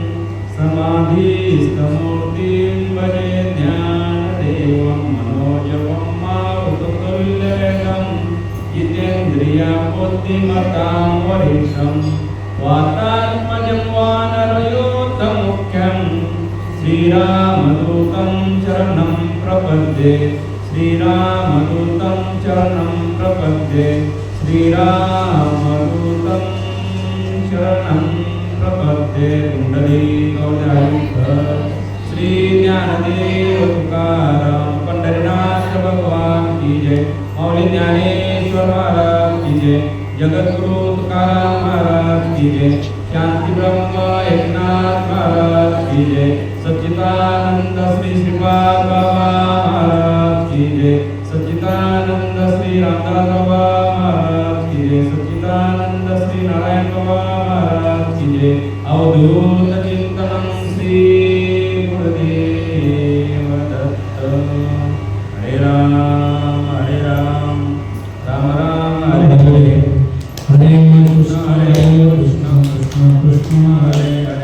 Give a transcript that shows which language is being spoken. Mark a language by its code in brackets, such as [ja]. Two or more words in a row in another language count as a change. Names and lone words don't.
[sa] समाधिस्थमूर्तिं भजे ज्ञानदेवं मनोजवं मारुततुल्यवेगं जितेन्द्रियं बुद्धिमतां वरिष्ठं वातात्मजं वानरयोद्धमुख्यं श्रीरामदूतं शरणं प्रपद्ये। श्रीरामदूतं शरणं प्रपद्ये। श्रीरामदूतं शरणं प्रपद्ये। [hi] कुण्डलीकौजायुक्त श्री ज्ञानदेव तुकाराम पंढरीनाथ भगवान की जय। मौली ज्ञानेश्वर महाराज की जय। जगद्गुरु तुकाराम महाराज की जय। शांति ब्रह्म एकनाथ महाराज की जय। सच्चिदानंद श्री श्रीपाद बाबा महाराज की जय। सच्चिदानंद श्री रामदास बाबा महाराज की जय। सच्चिदानंद श्री नारायण बाबा महाराज की जय। [mr] अवधूत चिंतनं श्री गुरुदेव दत्त। [sa] हरे राम राम राम हरे हरे। हरे कृष्ण कृष्ण कृष्ण हरे हरे।